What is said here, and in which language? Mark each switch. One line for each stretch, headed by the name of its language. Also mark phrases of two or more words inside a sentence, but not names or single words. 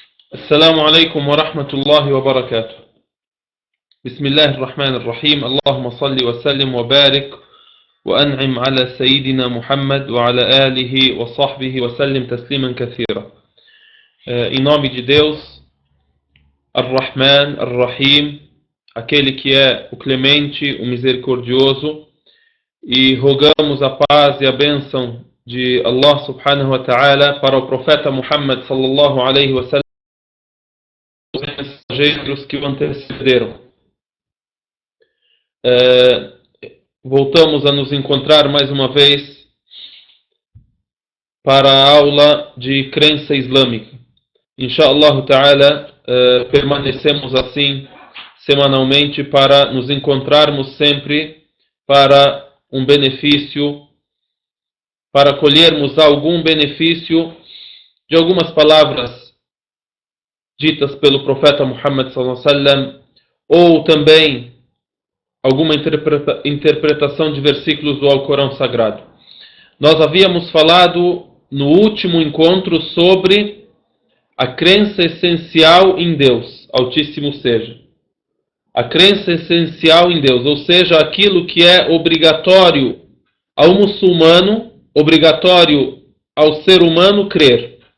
Arabic: السلام عليكم ورحمة الله وبركاته. بسم الله الرحمن الرحيم. اللهم صل وسلم وبارك وأنعم على سيدنا محمد وعلى آله وصحبه وسلم تسليما كثيرا.
Portuguese: Em nome de Deus, Ar-Rahman, Ar-Rahim, aquele que é o clemente, o misericordioso, e rogamos a paz e a bênção de Allah
Arabic: سبحانه وتعالى
Portuguese: para o profeta Muhammad
Arabic: صلى الله عليه وسلم,
Portuguese: os mensageiros que o antecederam. Voltamos a nos encontrar mais uma vez para a aula de crença islâmica.
Arabic: إن شاء الله تعالى,
Portuguese: permanecemos assim semanalmente para nos encontrarmos sempre para um benefício, para colhermos algum benefício de algumas palavras ditas pelo profeta Muhammad
Arabic: صلى الله عليه وسلم,
Portuguese: ou também alguma interpretação de versículos do Alcorão Sagrado. Nós havíamos falado no último encontro sobre a crença essencial em Deus, Altíssimo seja. A crença essencial em Deus, ou seja, aquilo que é obrigatório ao muçulmano, obrigatório ao ser humano crer.